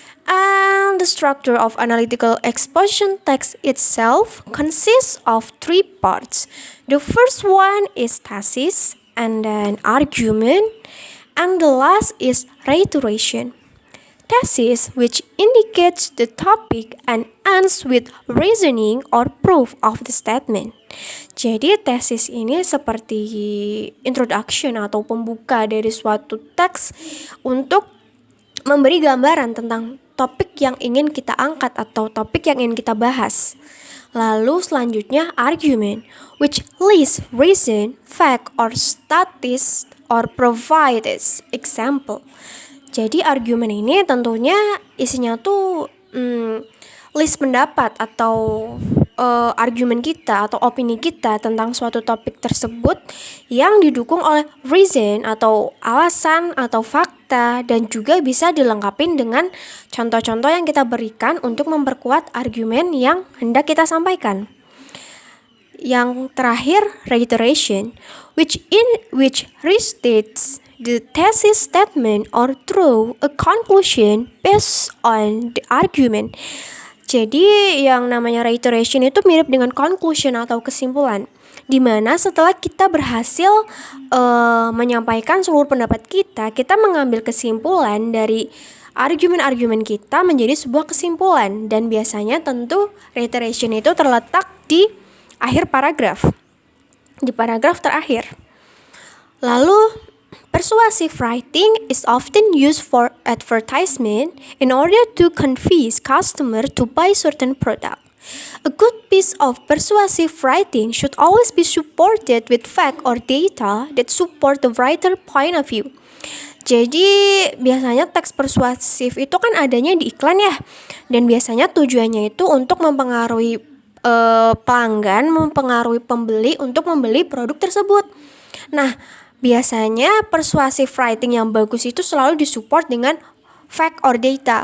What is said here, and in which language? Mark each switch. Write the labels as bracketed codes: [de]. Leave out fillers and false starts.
[en] And the structure of analytical exposition text itself consists of three parts. The first one is thesis, and then argument, and the last is reiteration. Thesis, which indicates the topic and ends with reasoning or proof of the statement. [id] Jadi tesis ini seperti introduction atau pembuka dari suatu teks untuk memberi gambaran tentang topik yang ingin kita angkat atau topik yang ingin kita bahas. Lalu selanjutnya [en] argument, which lists reason, fact, or status, or provides example. [id] Jadi argumen ini tentunya isinya tuh list pendapat atau argumen kita atau opini kita tentang suatu topik tersebut yang didukung oleh reason atau alasan atau fakta, dan juga bisa dilengkapi dengan contoh-contoh yang kita berikan untuk memperkuat argumen yang hendak kita sampaikan. Yang terakhir, [en] reiteration, which restates the thesis statement or draw a conclusion based on the argument. [id] Jadi yang namanya reiteration itu mirip dengan conclusion atau kesimpulan. Dimana setelah kita berhasil menyampaikan seluruh pendapat kita mengambil kesimpulan dari argumen-argumen kita menjadi sebuah kesimpulan. Dan biasanya tentu reiteration itu terletak di akhir paragraf, di paragraf terakhir. [en] Lalu, persuasive writing is often used for advertisement in order to convince customer to buy certain product. A good piece of persuasive writing should always be supported with fact or data that support the writer point of view. [id] Jadi biasanya teks persuasif itu kan adanya di iklan ya, dan biasanya tujuannya itu untuk mempengaruhi pelanggan, mempengaruhi pembeli untuk membeli produk tersebut. Nah, biasanya persuasive writing yang bagus itu selalu disupport dengan [en] fact or data.